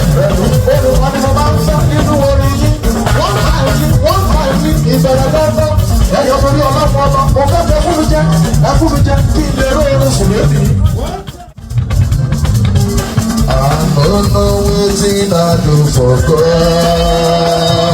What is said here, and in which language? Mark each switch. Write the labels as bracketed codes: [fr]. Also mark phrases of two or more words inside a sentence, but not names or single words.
[yo] Olùkọ́ ni mo máa ń sọ nínú orin yín. Wọ́n fà yín, wọ́n fà yín, ìbẹ̀rẹ̀ lọ́sọ̀. Ẹ yọ torí ọlọ́pàá ọba, mo fẹ́ fẹ́ fún mi jẹ, ẹ fún mi jẹ, kí n lè ró irun sùn lónìí. [pcm] I don't know wetin I do for God.